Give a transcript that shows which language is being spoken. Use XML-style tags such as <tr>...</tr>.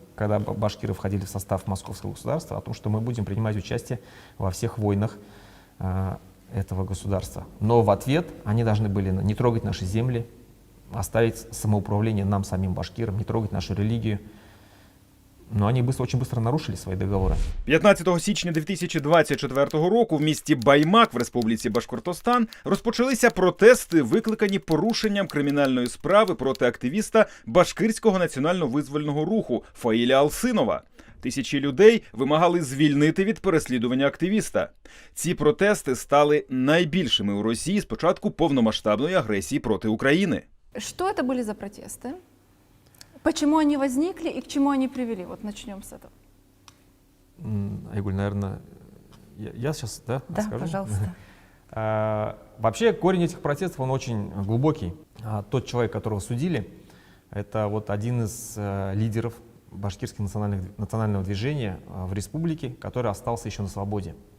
<ru>Когда башкиры входили в состав московского государства, о том, что мы будем принимать участие во всех войнах этого государства. Но в ответ они должны были не трогать наши земли, оставить самоуправление нам, самим башкирам, не трогать нашу религию. Но они очень быстро нарушили</ru> <uk>свої договори. 15 січня 2024 року в місті Баймак в Республіці Башкортостан розпочалися протести, викликані порушенням кримінальної справи проти активіста Башкирського національно-визвольного руху Фаїля Алсинова. Тисячі людей вимагали звільнити від переслідування активіста. Ці протести стали найбільшими у Росії з початку повномасштабної агресії проти України.</uk> <ru>Что это были за протесты? Почему они возникли и к чему они привели? Вот начнем с этого. Айгуль, наверное, я сейчас, да, Да, скажу? пожалуйста. Вообще корень этих протестов, он очень глубокий. Тот человек, которого судили, это вот один из лидеров башкирского национального движения в республике, который остался еще на свободе.</ru>